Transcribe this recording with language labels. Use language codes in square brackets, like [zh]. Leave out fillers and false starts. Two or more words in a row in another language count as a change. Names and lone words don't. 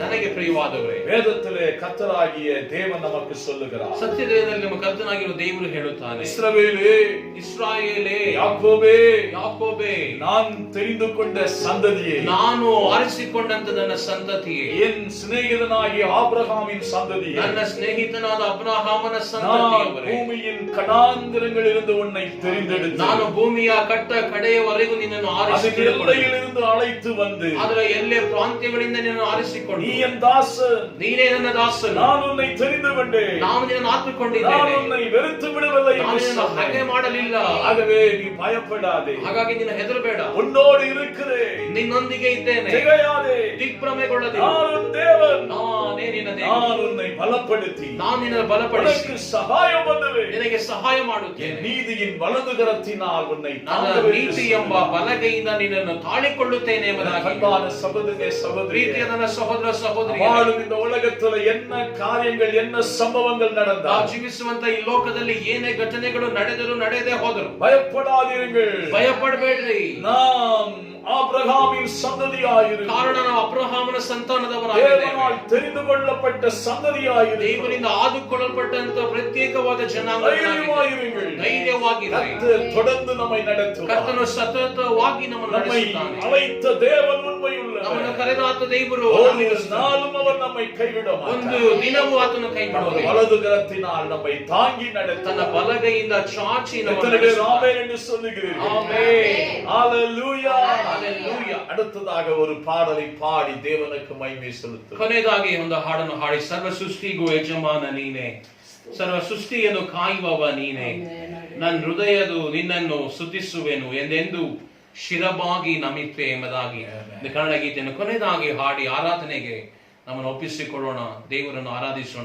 [kn] ಪ್ರಿಯವಾದವರೇ, [ta] வேதத்திலே கர்த்தராகிய தேவன் நமக்கு சொல்லுகிறார். [kn] ಸತ್ಯವೇದದಲ್ಲಿ ನಮ್ಮ ಕರ್ತನಾಗಿರುವ ದೇವರು ಹೇಳುತ್ತಾನೆ, [ta] இஸ்ரவேலே, [kn] ಇಸ್ರಾಯೇಲೇ, [ta] யாக்கோபே, [kn] ಯಾಕೋಬೇ, [ta] நான் தெரிந்து கொண்ட சந்ததியே, [kn] ನಾನು ಆರಿಸಿಕೊಂಡಂತ ನನ್ನ ಸಂತತಿಯೇ, [ta] என் சிநேகிதனாகிய ஆபிரகாமின் சந்ததியே, [kn] ನನ್ನ ಸ್ನೇಹಿತನಾದ ಅಬ್ರಹಾಮನ [ta] நான் [kn] ಸಂತತಿಯವರೇ, [ta] பூமியின் கடாந்திரங்களிலிருந்து உன்னை தெரிந்தெடுத்து [kn] ನಾನು ಭೂಮಿಯ ಕಟ್ಟ ಕಡೆಯವರೆಗೂ ನಿನ್ನನ್ನು ಆರಿಸಿಕೊಂಡು [ta] எல்லையிலிருந்து அழைத்து வந்து [kn] ಅದರ ಎಲ್ಲೇ ಪ್ರಾಂತ್ಯಗಳಿಂದ ನಿನ್ನನ್ನು ಆರಿಸಿಕೊಂಡು [ta] நீ என் தாசன், [kn] ನೀನೇ ನನ್ನ ದಾಸನು, [ta] நான் உன்னை தெரிந்து கொண்டேன், [kn] ನಾನು ನಿನ್ನನ್ನು [ta] நான் [kn] ಆತುಕೊಂಡಿದ್ದೇನೆ, [ta] உன்னை வெறுத்து விடவில்லை [kn] ನಾನು [ta] என்று [kn] ನಿನ್ನನ್ನು [ta] சொன்னேன். [kn] ಹಾಗೆ ಮಾಡಲಿಲ್ಲ. [ta] ஆகவே நீ பயப்படாதே, [kn] ಹಾಗಾಗಿ ನಿನ್ನ ಹೆದರಬೇಡ, [ta] உன்னோடு இருக்கிறேன், [kn] ನಿನ್ನೊಂದಿಗೆ ಇದ್ದೇನೆ, [ta] திகையாதே, [kn] ದಿಗ್ಭ್ರಮೆಗೊಳ್ಳದಿರು, [ta] நான் உன் தேவன், [kn] ನಾನೇ ನಿನ್ನ ದೇವರು, [ta] நான் உன்னை பலப்படுத்தி [kn] ನಾನು ನಿನ್ನನ್ನು ಬಲಪಡಿಸಿ [ta] உனக்கு சகாயம் பண்ணுவேன், [kn] ನಿನಗೆ ಸಹಾಯ [ta] என் [kn] ಮಾಡುತ್ತೇನೆ, [ta] நீதியின் வலது கரத்தினால் உன்னை [kn] ನನ್ನ [ta] தாங்குவேன் [kn] ನೀತಿ [ta] என்று [kn] ಎಂಬ ಬಲಗೈಯಿಂದ ನಿನ್ನನ್ನು ತಾಳಿಕೊಳ್ಳುತ್ತೇನೆ ಎಂಬುದಾಗಿ. [ta] அன்பான சகோதரனே, சகோதரியே, [kn] ಪ್ರೀತಿಯ ನನ್ನ ಸಹೋದರ ಸಹೋದರಿ, [ta] வாழும் இந்த உலகத்துல என்ன காரியங்கள் என்ன சம்பவங்கள் [kn] ನಾವು [ta] நடந்தால் [kn] ಜೀವಿಸುವಂತ ಈ ಲೋಕದಲ್ಲಿ ಏನೇ ಘಟನೆಗಳು ನಡೆದರೂ ನಡೆದೇ ಹೋದರು [ta] பயப்படாதீர்கள், [kn] ಭಯಪಡಬೇಡ್ರಿ. [ta] நாம் ஆபிரகாமின் சந்ததியாயிரு, [kn] ಕಾರಣ ನಾವು ಅಬ್ರಹಾಮನ ಸಂತಾನದವರಾಗಿದ್ದೇವೆ, [ta] தேவனால் தெரிந்து கொள்ளப்பட்ட சந்ததியாயிரு, [kn] ದೇವರಿಂದ ಆದುಕೊಳ್ಳಲ್ಪಟ್ಟಂತ ಪ್ರತ್ಯೇಕವಾದ ಜನಾಂಗ. [ta] தைரியமாயிருங்கள், [kn] ಧೈರ್ಯವಾಗಿರಿ, [ta] கர்த்தர் தொடர்ந்து நம்மை நடத்துவார், [kn] ಕರ್ತನು ಸತತವಾಗಿ ನಮ್ಮನ್ನು [ta] நம்மை [kn] ನಡೆಸುತ್ತಾನೆ, [ta] அழைத்த தேவன் உண்மையுள்ளவர், [kn] ನಮ್ಮನ್ನು ಕರೆದಾತ ದೇವರು [ta] ஒரு நாளும் அவர் நம்மை கைவிட [kn] ಒಂದು [ta] மாட்டார், [kn] ದಿನವೂ ಆತನು ಕೈ [ta] நமது [kn] ಬಿಡುವುದಿಲ್ಲ. [ta] வலது கரத்தினால் நம்மை தாங்கி [kn] ತನ್ನ [ta] நடத்துவார். [kn] ಬಲಗೈಯಿಂದ ಚಾಚಿ [ta] எத்தனை [kn] ನಮ್ಮನ್ನು [ta] பேர் [kn] ನಡೆಸುತ್ತಾನೆ. [ta] ஆமென் என்று சொல்லுகிறீர்கள்? [kn] ಆಮೆನ್. [ta] ஹalleluya, ஹalleluya. அடுத்ததாக ஒரு பாடலை பாடி தேவனுக்கு மகிமை செலுத்து. [kn] ಕೊನೆಯದಾಗಿ ಒಂದು ಹಾಡನ್ನು ಹಾಡಿ, ಸರ್ವ ಸೃಷ್ಟಿಗೂ ಯಜಮಾನ ನೀನೆ, ಸರ್ವ ಸೃಷ್ಟಿಯನ್ನು ಕಾಯುವವ ನೀನೆ, ನನ್ನ ಹೃದಯದು ನಿನ್ನನ್ನು ಸ್ತುತಿಸುವೆನು ಎಂದೆಂದು ಶಿರಬಾಗಿ ನಮಿಪೆ ಎಂಬುದಾಗಿ ಕನ್ನಡ ಗೀತೆಯನ್ನು ಕೊನೆಯದಾಗಿ ಹಾಡಿ ಆರಾಧನೆಗೆ ನಮ್ಮನ್ನು ಒಪ್ಪಿಸಿಕೊಳ್ಳೋಣ, ದೇವರನ್ನು ಆರಾಧಿಸೋಣ.